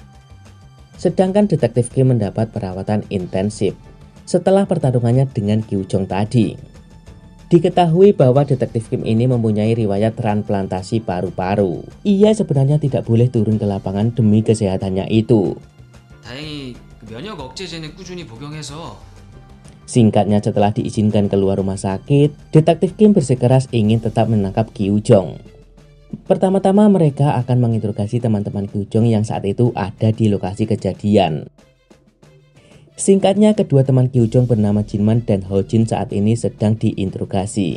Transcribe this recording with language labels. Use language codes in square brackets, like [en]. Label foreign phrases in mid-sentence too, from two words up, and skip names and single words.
[id] Sedangkan Detektif Kim mendapat perawatan intensif setelah pertarungannya dengan Kyu-jong tadi. Diketahui bahwa Detektif Kim ini mempunyai riwayat transplantasi paru-paru. Ia sebenarnya tidak boleh turun ke lapangan demi kesehatannya itu. [ko] 다행히 면역 억제제는 꾸준히 복용해서 [id] Singkatnya, setelah diizinkan keluar rumah sakit, Detektif Kim bersikeras ingin tetap menangkap Kyu-jong. Pertama-tama mereka akan menginterogasi teman-teman Kyu-jong yang saat itu ada di lokasi kejadian. Singkatnya, kedua teman Kyu-jong bernama Jinman dan Ho-jin saat ini sedang diinterogasi.